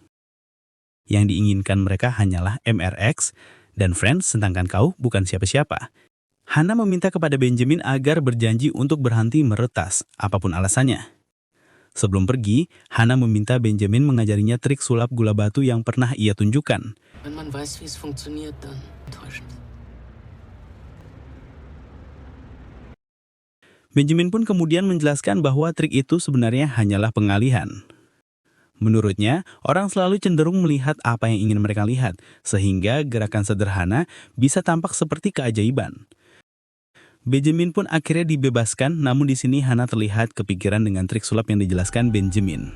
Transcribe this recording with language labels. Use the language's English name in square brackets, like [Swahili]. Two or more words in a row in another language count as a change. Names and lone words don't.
[Indonesian] Yang diinginkan mereka hanyalah MRX dan Friends, sedangkan kau bukan siapa-siapa. Hana meminta kepada Benjamin agar berjanji untuk berhenti meretas, apapun alasannya. Sebelum pergi, Hana meminta Benjamin mengajarinya trik sulap gula batu yang pernah ia tunjukkan. [German] Wenn man weiß, wie es funktioniert, dann enttäuschend. [Indonesian] Benjamin pun kemudian menjelaskan bahwa trik itu sebenarnya hanyalah pengalihan. Menurutnya, orang selalu cenderung melihat apa yang ingin mereka lihat, sehingga gerakan sederhana bisa tampak seperti keajaiban. Benjamin pun akhirnya dibebaskan, namun di sini Hana terlihat kepikiran dengan trik sulap yang dijelaskan Benjamin.